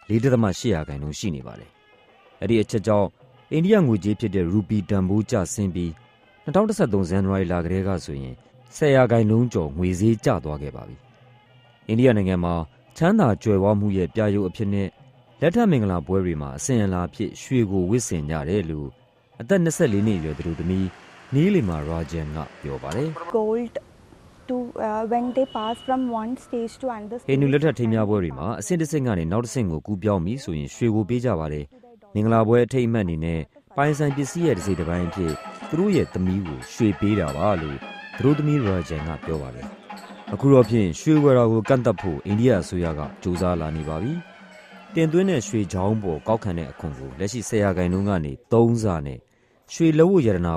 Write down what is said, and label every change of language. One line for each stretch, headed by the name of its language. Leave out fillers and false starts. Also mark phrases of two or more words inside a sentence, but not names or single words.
Burmese: 4.8% ရှိနေပါတယ်။အဲ့ဒီအချက်ကြောင့်အိန္ဒိယငွေကြေးဖြစ်တဲ့ရူပီတန်ဖိုးကျဆင်းပြီး2013 ဇန်နဝါရီလကတည်းကဆိုရင်10%ကျော်ငွေဈေးကျသွားခဲ့ပါပြီ။အိန္ဒိယနိုင်ငံမှာချမ်းသာကြွယ်ဝမှုရဲ့ပြရုပ်အဖြစ်နဲ့လက်ထပ်မင်္ဂလာပွဲတွေမှာအစဉ်အလာဖြစ်ရွှေကိုဝတ်ဆင်ကြတယ်လို့အသက်24နှစ်အရွယ်သူတို့သမီးနီလီမာရာဂျန်ကပြောပါတယ်။
English: Gold when they pass from one stage to another stage
Burmese: ဟိန္ဒူလက်ထပ်ထိမ်းမြားပွဲတွေမှာအဆင့်တစ်ဆင့်ကနေနောက်တစ်ဆင့်ကိုကူးပြောင်းပြီးဆိုရင်ရွှေကိုပေးကြပါတယ်မင်္ဂလာပွဲအထိမ်းအမှတ်အနေနဲ့ပိုင်ဆိုင်ပစ္စည်းရဲ့တစ်စိတ်တစ်ပိုင်းအဖြစ်သူတို့ရဲ့သမီးကိုရွှေပေးတာပါလို့သူတို့သမီးရာဂျန်ကပြောပါတယ်အခု တော့ဖြင့်ရွှေဝယ်တာကိုကန့်သတ်ဖို့အိန္ဒိယအစိုးရကကြိုးစားလာနေပါပြီတင်သွင်းတဲ့ရွှေချောင်းပေါ်ကောက်ခံတဲ့အခွန်ကိုလက်ရှိ10%ကနေ3ဆနဲ့ရွှေလက်ဝတ်ရတနာ